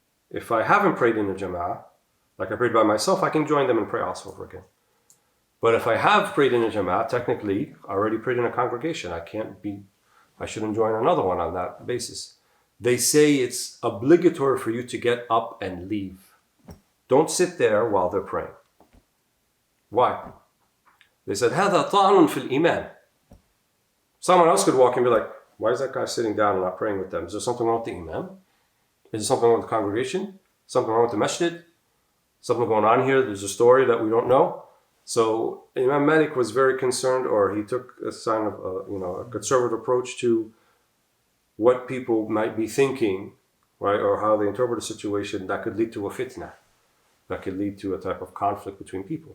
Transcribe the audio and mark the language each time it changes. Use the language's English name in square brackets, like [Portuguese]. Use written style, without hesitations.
[English] If I haven't prayed in a Jama'ah, like I prayed by myself, I can join them and pray Asr over again. But if I have prayed in a Jama'ah, technically, I already prayed in a congregation. I shouldn't join another one on that basis. They say it's obligatory for you to get up and leave. Don't sit there while they're praying. Why? They said, [Arabic] هذا طعن في الإيمان. [English] Someone else could walk in and be like, why is that guy sitting down and not praying with them? Is there something wrong with the Imam? Is there something wrong with the congregation? Something wrong with the masjid? Something going on here? There's a story that we don't know. So Imam Malik was very concerned, or he took a sign of a conservative approach to what people might be thinking, right, or how they interpret a situation that could lead to a fitna, that could lead to a type of conflict between people.